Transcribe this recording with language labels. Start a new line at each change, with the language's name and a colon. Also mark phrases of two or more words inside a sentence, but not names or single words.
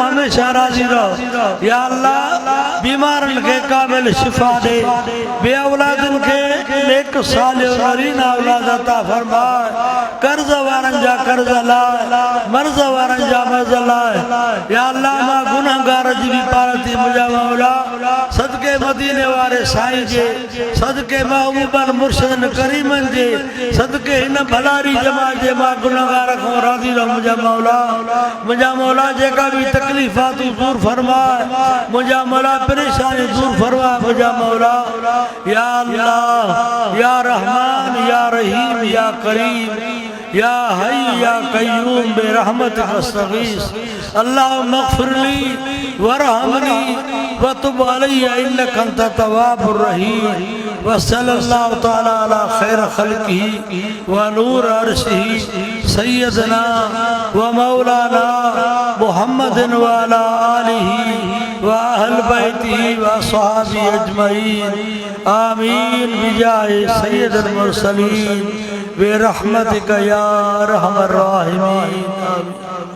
Sindhi: हमेशा राज़ी रह या अल्लाह बीमारनि खे कामिल शिफ़ा दे बे औलादनि खे नेक सालिह नरीना औलाद अता फरमा कर्ज वारनि जा कर्ज लाइ मर्ज़ वारनि जा मर्ज़ लाइ या अल्लाह मां गुनाहगार जी भी पारती मुझा मौला सदके मदीने वारे साईं जे सदके महबूबन मुर्शिदन करीमन जे सदके इन भलारी जमात जे मां गुनाहगार को राज़ी रह मुझा मौला जेका भी तकलीफ़ा तू दूर फरमा मुझा मौला परेशानी दूर फरमा मुझा मौला या अल्लाह
Arabic: يا رحمن يا رحيم يا كريم يا حي يا قيوم برحمتك أستغيث اللهم اغفر لي وارحمني وتب علي إنك أنت التواب الرحيم وصلى الله تعالى على خير خلقه ونور عرشه سيدنا ومولانا محمد وعلى آله وأهل بيته وأصحابه أجمعين آمين بجاه سيد المرسلين برحمتك يا أرحم الراحمين آمين.